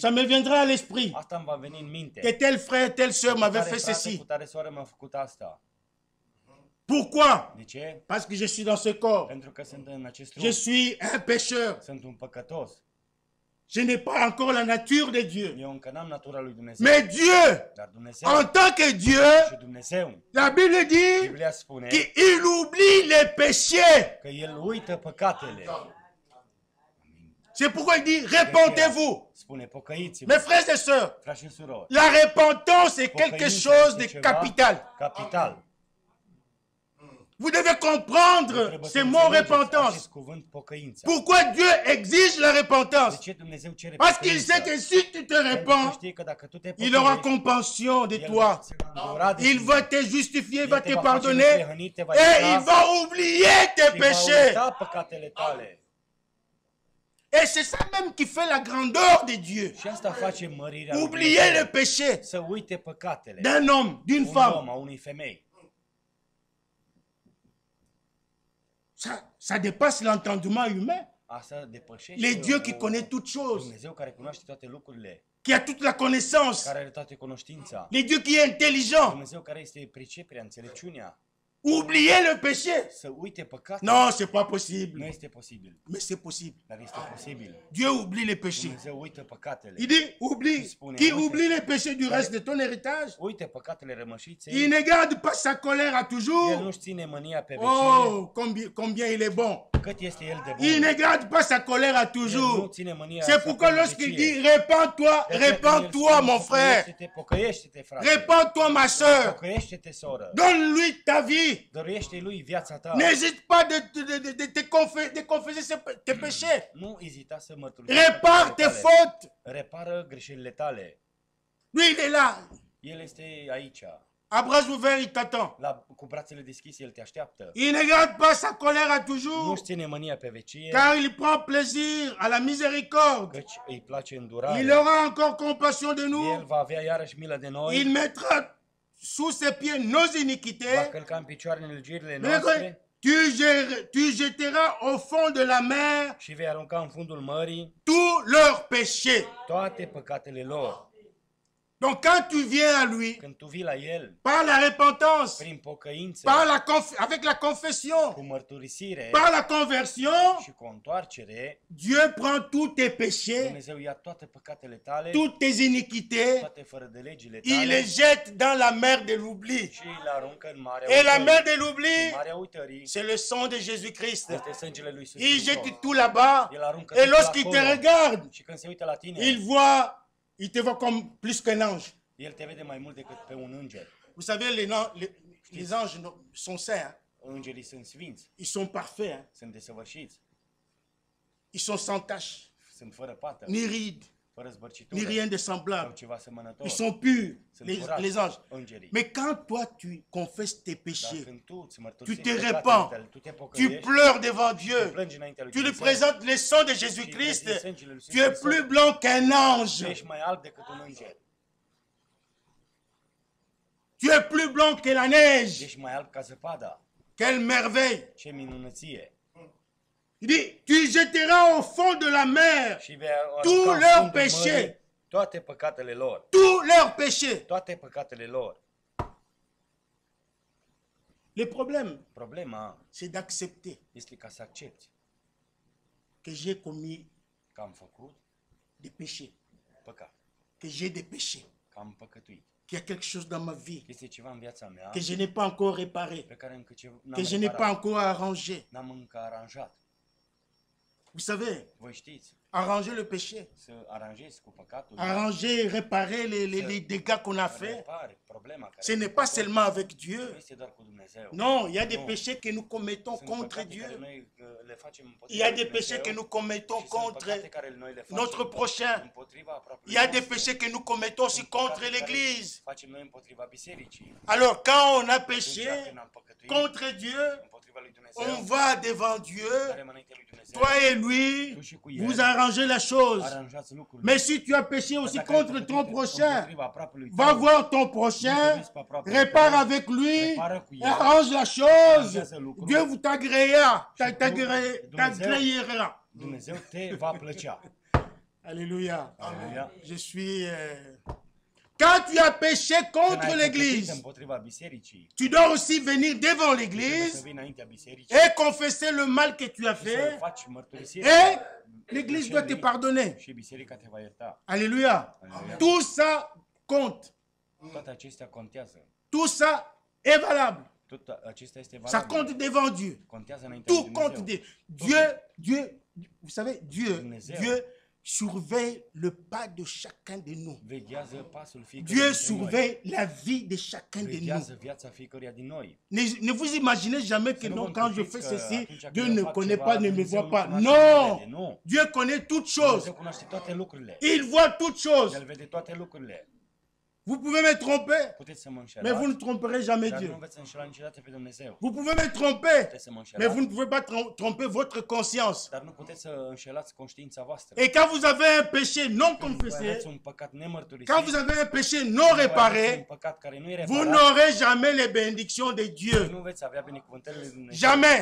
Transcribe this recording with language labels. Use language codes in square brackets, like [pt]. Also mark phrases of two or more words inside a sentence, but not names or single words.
[fr] ça me viendra à l'esprit [ro] asta îmi va veni în [fr] que [ro] minte. [fr] tel frère, telle sœur [ro] Cu [fr] m'avait [ro] tare [fr] fait [ro] frate, [fr] ceci. [ro] cu tare soră mi-a făcut asta. [fr] Pourquoi? [ro] De ce? [fr] Parce que je suis dans ce corps. [ro] Pentru că sunt în acest [fr] Je [ro] trup. [fr] suis un pécheur. [ro] Sunt un păcătos. [fr] Je n'ai pas encore la nature de Dieu. [ro] Eu încă n-am natura lui Dumnezeu. [fr] Mais Dieu, [ro] Dar Dumnezeu [fr] en tant que Dieu, [ro] și Dumnezeu, [fr] la Bible dit [ro] Biblia spune [fr] qu'il oublie les péchés. [ro] că El uită păcatele. [fr] C'est pourquoi il dit repentez-vous. [ro] Spune pocăiți-vă, [fr] Mes frères et sœurs, [ro] frați și surori. [fr] la repentance est quelque [ro] Pocăința [fr] chose [ro] este [fr] de [ro] ceva [fr] capital. [ro] Capital. [fr] Vous devez comprendre [ro] Trebuie [fr] ce [ro] să [fr] mot [ro] înțelegeți [fr] repentance. [ro] acest cuvânt pocăința. [fr] Pourquoi Dieu exige la [ro] De [fr] repentance? [ro] ce Dumnezeu cere [fr] Parce qu'il [ro] pocăința? [fr] sait que si tu te [ro] Pentru că [fr] répands, [ro] știe că dacă tu te [fr] il aura [ro] pocăiești, [fr] compassion de [ro] El [fr] toi. [ro] se va îndura de [fr] Il [ro] tine. [fr] va te justifier, [ro] El va te [fr] te [ro] va face [fr] pardonner [ro] neprihănit, te va [fr] et [ro] ierta [fr] il va oublier tes [ro] și va [fr] péchés. [ro] uita păcatele tale. [fr] Et c'est ça même qui fait la grandeur de Dieu. [ro] Și asta face mărirea lui [fr] Oublier [ro] Dumnezeu. [fr] le péché [ro] Să uite păcatele [fr] d'un homme, d'une [ro] un [fr] femme. [ro] om, a unei femei. [fr] Ça dépasse l'entendement humain. [ro] Asta depășește [fr] Le Dieu qui connaît toutes choses, [ro] Dumnezeu care cunoaște toate lucrurile, [fr] qui a toute la connaissance, [ro] care are toată cunoștința. [fr] le Dieu qui est intelligent. [ro] Dumnezeu care este priceperea, înțelepciunea. [fr] Oubliez le péché. [ro] Să uite păcatul. [fr] Non, c'est pas [ro] Nu [fr] possible. [ro] este posibil, [fr] Mais c'est possible. [ro] dar este posibil. [fr] Dieu oublie les péchés. [ro] Dumnezeu uită păcatele. [fr] Il dit, oublie. Qui oublie les péchés du reste de ton héritage, [ro] Uite păcatele rămășiței. [fr] il ne garde pas sa colère à [ro] El [fr] toujours. [ro] nu-și ține mânia pe vecie. [fr] Oh, combien il est bon. [ro] Cât este el de [fr] Il [ro] bun. [fr] ne garde pas sa colère à [ro] El nu [fr] toujours. [ro] ține mânia [fr] C'est [ro] sa [fr] pourquoi [ro] pe [fr] lorsqu'il [ro] vecie. [fr] dit, répands-toi, [ro] De aceea când el [fr] répands-toi, [ro] spune, [fr] mon frère. [ro] Pocăiește-te, frate. [fr] Répands-toi, ma soeur. [ro] Pocăiește-te, soră. [fr] Donne-lui ta vie. [ro] Dăruiește-i lui viața ta. [fr] N'hésite pas de confesser tes péchés. [ro] Nu ezita să mărturisești [fr] Répare tes [ro] păcatele tale. [fr] fautes. [ro] Repară greșelile tale. [fr] Lui, il est là. [ro] El este aici. [fr] À bras ouverts, il t'attend. [ro] Cu brațele deschise, el te așteaptă. [fr] Il ne garde pas sa colère à toujours, [ro] Nu-și ține mânia pe vecie, [fr] car il prend plaisir à la miséricorde. [ro] căci îi place îndurarea. [fr] Il aura encore compassion de [ro] El [fr] nous. [ro] va avea iarăși milă de noi. [fr] Il mettra sous ses pieds nos [ro] Va [fr] iniquités. [ro] călca în picioare nelegiuirile [fr] Mais [ro] noastre [fr] tu jeteras au fond de la mer [ro] și vei arunca în fundul mării [fr] tous leurs péchés. [ro] toate păcatele lor. [fr] Donc quand tu viens à lui, [ro] Când tu vii la el, [fr] par la repentance, [ro] prin pocăință, [fr] avec la confession, [ro] cu mărturisire [fr] par la conversion, [ro] și cu o întoarcere, [fr] Dieu prend tous tes péchés, [ro] Dumnezeu ia toate păcatele tale, [fr] toutes tes iniquités, [ro] toate fără de legile [fr] il [ro] tale [fr] les jette dans la mer de l'oubli. [ro] și le aruncă în marea [fr] Et la mer [ro] uitării. [fr] de l'oubli, [ro] Marea uitării [fr] c'est le sang de Jésus-Christ. [ro] este sângele lui Iisus [fr] Il [ro] Hristos. [fr] jette tout là-bas. [ro] El aruncă [fr] Et [ro] totul [fr] lorsqu'il te [ro] acolo. [fr] regarde, [ro] Și când se uită la tine, [fr] il te voit comme plus qu'un ange. [ro] el te vede mai mult decât pe un înger. [fr] Vous savez, les anges sont saints, hein. [ro] Îngerii sunt sfinți, [fr] Ils sont parfaits, hein. [ro] sunt desăvârșiți, [fr] Ils sont sans tache, [ro] sunt fără pată, [fr] ni ride, [ro] fără [fr] ni [ro] zbărcitură [fr] rien de [ro] sau [fr] semblable. [ro] ceva asemănător. [fr] Ils sont purs, [ro] Sunt [fr] les [ro] curați, [fr] anges. [ro] îngerii. [fr] Mais quand toi tu confesses tes [ro] Dar [fr] péchés, [ro] când tu îți [fr] tu [ro] mărturisești [fr] te [ro] păcatele [fr] repens, [ro] tale, tu te [fr] tu [ro] pocăiești, [fr] pleures devant [ro] tu [fr] Dieu, [ro] plângi înaintea lui [fr] tu lui [ro] Dumnezeu, [fr] présentes le sang de [ro] și îi [fr] Jésus-Christ, [ro] prezinți sângele lui [fr] tu es [ro] Hristos, [fr] plus blanc qu'un [ro] tu [fr] ange. [ro] ești mai alb decât un înger, [fr] Tu es plus blanc que la neige. [ro] ești mai alb ca zăpada. [fr] Quelle merveille. [ro] Ce minunăție! [fr] Il dit, tu jetteras au fond de la mer [ro] Și vei [fr] tous [ro] arunca în [fr] leurs [ro] fundul [fr] péchés. [ro] mării toate păcatele lor, [fr] tous leurs péchés. [ro] toate păcatele lor. [fr] Le problème, [ro] Problema [fr] c'est d'accepter [ro] este ca să accepti [fr] que j'ai commis [ro] că am făcut [fr] des péchés, [ro] păcat, [fr] que j'ai des péchés, [ro] că am păcătuit. [fr] qu'il y a quelque chose dans ma vie [ro] Este ceva în viața mea [fr] que je n'ai pas encore réparé, [ro] pe care încă [fr] que je n'ai pas encore arrangé. [ro] n-am încă aranjat. [fr] Vous savez, [ro] Voi știți, [fr] arranger le péché, [ro] să aranjezi cu păcatul, [fr] arranger, réparer les dégâts qu'on a fait, [ro] repari problema care [fr] ce n'est pas seulement avec Dieu. [ro] nu este doar cu Dumnezeu. [fr] Non, il y a des Non. péchés que nous commettons [ro] Sunt [fr] contre [ro] păcate care [fr] Dieu. [ro] noi le facem [fr] Il [ro] împotriva [fr] y a [ro] lui [fr] des péchés [ro] Dumnezeu [fr] que nous commettons [ro] și sunt [fr] contre [ro] păcate care noi le facem [fr] notre prochain. [ro] împotriva aproapelui [fr] Il y a des [ro] nostru. [fr] péchés que nous commettons aussi [ro] Sunt păcate [fr] contre [ro] care [fr] l'Église. [ro] facem noi împotriva bisericii. [fr] Alors, quand on a [ro] Atunci [fr] péché [ro] când am păcătuit [fr] contre Dieu, [ro] împotriva lui Dumnezeu, [fr] on va devant Dieu, [ro] mergem înaintea lui Dumnezeu, [fr] toi et lui, [ro] tu și cu el, [fr] vous arrangez la chose. [ro] aranjați lucrurile. [fr] Mais si tu as péché [ro] Dar [fr] aussi [ro] dacă ai [fr] contre ton [ro] păcătuit [fr] prochain, [ro] împotriva aproapelui [fr] va [ro] tău, [fr] voir ton prochain, répare avec lui, arrange la chose. Dieu vous t'agréera. [ro] Dumnezeu te va plăcea. [fr] Alléluia. [ro] Aleluia. [fr] Je suis... Quand tu as péché [ro] Când [fr] contre [ro] ai păcătuit [fr] l'Église, [ro] împotriva bisericii, [fr] tu dois aussi venir devant [ro] trebuie să [fr] l'Église [ro] vii înaintea bisericii [fr] et confesser le mal que tu as [ro] să [fr] fait. [ro] faci mărturisire. [fr] Et l'Église doit te pardonner. [ro] Și biserica te va ierta. [fr] Alléluia. Alléluia. Tout ça compte. [ro] Toate acestea contează. [fr] Tout ça est valable. [ro] Tot acesta este [fr] Ça [ro] valabil. [fr] compte devant Dieu. [ro] Contează înaintea lui [fr] Tout compte [ro] Dumnezeu. [fr] Dieu, vous savez, Dieu [ro] Dumnezeu. [fr] surveille le pas de chacun de nous. [ro] Veghează pasul fiecăruia [fr] Dieu [ro] dintre noi. [fr] surveille la vie de chacun de nous. [ro] Veghează viața fiecăruia din noi. [fr] Ne vous imaginez jamais que [ro] Să nu [fr] non, [ro] vă [fr] quand je [ro] închipuiți [fr] fais [ro] că [fr] ceci, [ro] atunci când [fr] Dieu [ro] eu [fr] ne [ro] fac [fr] connaît [ro] ceva, [fr] pas, ne me [ro] Dumnezeu [fr] voit [ro] nu [fr] pas. [ro] cunoaște, nu [fr] Non, [ro] vede, nu. [fr] Dieu connaît toutes choses. [ro] Dumnezeu cunoaște toate lucrurile. [fr] Il voit toutes choses. [ro] El vede toate lucrurile. [fr] Vous pouvez me tromper, [ro] Puteți să mă [fr] mais vous [ro] înșelați, [fr] ne tromperez jamais [ro] dar nu [fr] Dieu. [ro] veți înșela niciodată pe Dumnezeu. [fr] Vous pouvez me tromper, [ro] Puteți să mă [fr] mais vous [ro] înșelați, [fr] ne pouvez pas tromper votre conscience. [ro] dar nu puteți să înșelați conștiința voastră. [fr] Et quand vous avez un péché non [ro] Când voi [fr] confessé, [ro] aveți un păcat nemărturisit, [fr] quand vous avez un péché non [ro] când voi aveți un [fr] réparé, [ro] păcat care nu e [fr] vous [ro] reparat, [fr] n'aurez jamais les bénédictions de Dieu. [ro] nu veți avea binecuvântările lui Dumnezeu [fr] Jamais.